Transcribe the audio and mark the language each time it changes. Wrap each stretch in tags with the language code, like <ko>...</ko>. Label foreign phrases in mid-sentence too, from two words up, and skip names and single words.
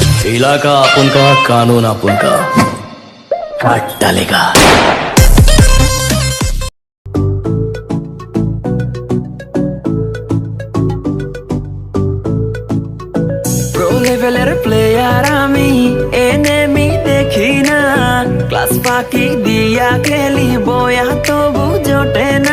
<hi>इलाका अपन का, कानून अपन का, काट डालेगा।</hi> <en>pro level</en> <bn>প্লেয়ার আমি, এনিমি দেখি না। ক্লাস ফাঁকি দিয়া খেলি বয়া তবু জোটে না।</bn>